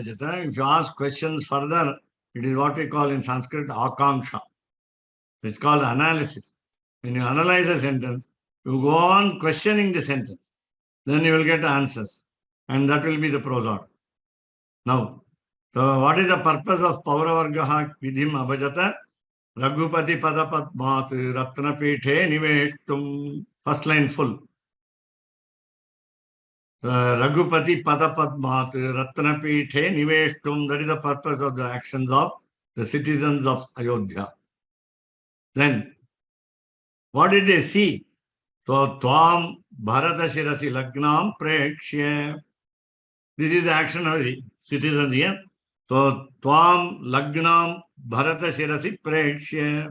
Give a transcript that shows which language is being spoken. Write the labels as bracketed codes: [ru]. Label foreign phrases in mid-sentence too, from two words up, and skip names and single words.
[en] If you ask questions further, It is what we call in Sanskrit akanksha. It's called analysis. When you analyze a sentence, you go on questioning the sentence. Then you will get answers. And that will be the prose order. Now, so what is the purpose of [sa] पौरवर्गः विधिम् अभजत? रघुपति पादपद्मात् रत्नपीठे निवेष्टुम्. [en] First line full. [sa] रघुपति पादपद्मात् रत्नपीठे निवेष्टुम्. [en] That is the purpose of the actions of the citizens of Ayodhya. Then, what did they see? So, [sa] त्वम् भरत शिरसि लग्नम् प्रेक्ष्य. [en] This is the action of the citizens here. So, [sa] त्वम् लग्नम् भरत शिरसि प्रेक्ष्य.